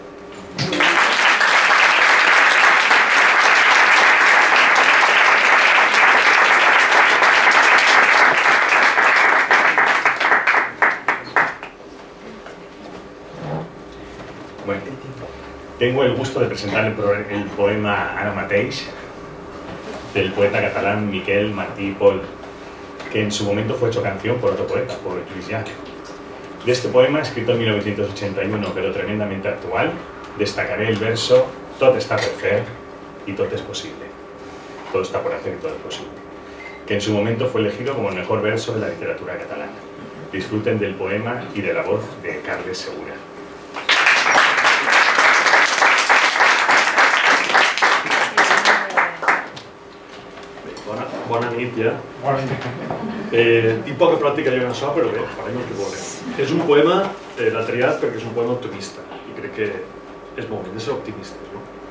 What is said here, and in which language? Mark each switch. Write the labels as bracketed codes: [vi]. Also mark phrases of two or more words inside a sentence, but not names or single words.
[es] Bueno, tengo el gusto de presentar el poema Ara mateix del poeta catalán Miquel Martí i Pol, que en su momento fue hecho canción por otro poeta, por Lluís Llach. De este poema, escrito en 1981, pero tremendamente actual, destacaré el verso [ca] Tot està per fer [es] y tot es posible. Todo está por hacer y todo es posible, que en su momento fue elegido como el mejor verso de la literatura catalana. Disfruten del poema y de la voz de Carles Segura. [ca] Bona nit ja. Tinc poca pràctica jo en això, però bé, farem el que volem. És un poema, l'ha triat perquè és un poema optimista, i crec que és molt bé de ser optimistes, no?